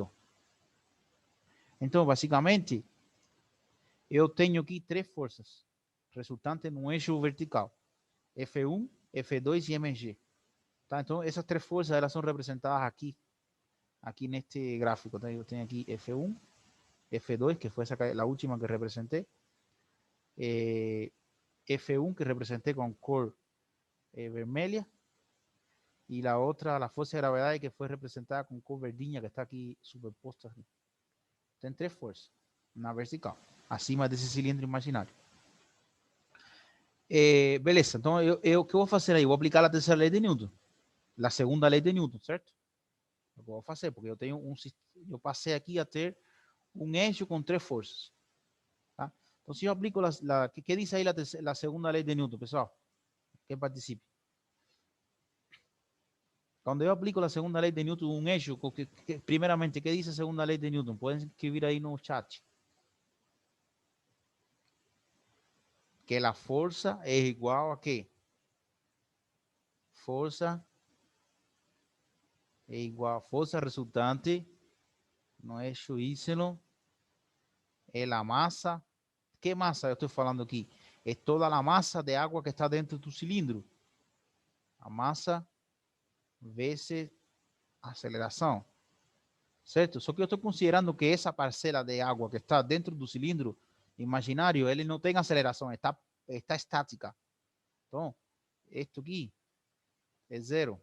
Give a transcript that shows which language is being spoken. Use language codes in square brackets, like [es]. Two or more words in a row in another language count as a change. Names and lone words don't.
[pt] Então, basicamente, eu tenho aqui três forças resultantes no eixo vertical. F1, F2 e mg. Tá? Então, essas três forças elas são representadas aqui neste gráfico. Tá? Eu tenho aqui F1, F2, que foi a última que representé. F1, que [es] representé con [pt] cor vermelha. [es] Y la otra, la fuerza de gravedad, que fue representada con [pt] cor verdinha, [es] que está [pt] aqui superposta. Tem três forças na vertical, acima desse cilindro imaginário. Beleza, então o que eu vou fazer aí? Eu vou aplicar a terceira lei de Newton, a segunda lei de Newton, certo? Eu vou fazer, porque eu passei aqui a ter um eixo com três forças. Tá? Então, se eu aplico que diz aí a segunda lei de Newton, pessoal? Quem participe. [es] Cuando yo aplico la segunda ley de Newton, un hecho, primeramente, ¿qué dice segunda ley de Newton? Pueden escribir ahí en el chat. Que la fuerza es igual a ¿qué? Fuerza es igual a fuerza resultante, no es Y, es la masa. ¿Qué masa yo estoy hablando aquí? Es toda la masa de agua que está dentro de tu cilindro. [pt] A masa vezes aceleração. Certo? Só que eu estou considerando que essa parcela de água que está dentro do cilindro imaginário, ele não tem aceleração, está estática. Então, isto aqui é zero.